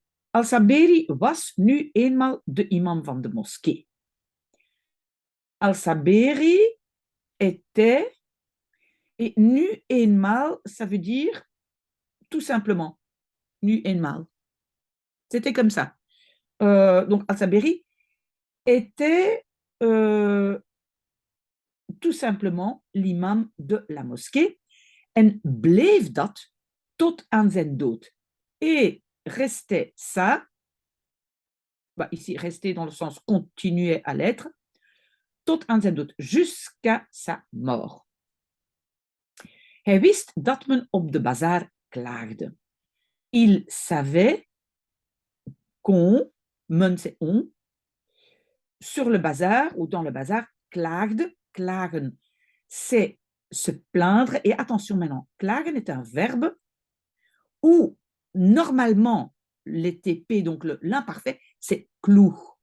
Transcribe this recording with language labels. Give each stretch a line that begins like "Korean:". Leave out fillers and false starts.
Dutch: Al-Saberi was nu eenmaal de imam van de moskee.
French: Al-Saberi était, et
Dutch: nu eenmaal,
French: ça veut dire tout simplement, nu eenmaal. C'était comme ça. Donc Al-Saberi était tout simplement l'imam de la moskee
Dutch: en bleef dat tot aan zijn dood.
French: Et restait ça, ici restait dans le sens continuer à l'être,
Dutch: tot aan zijn dood,
French: jusqu'à sa mort.
Dutch: Hij wist dat men op de bazaar klaagde.
French: Il savait qu'on, men c'est on, sur le bazar ou dans le bazar, klaagde, klagen, c'est se plaindre. Et attention maintenant, klagen est un verbe où normalement les TP, donc l'imparfait, c'est kloeg.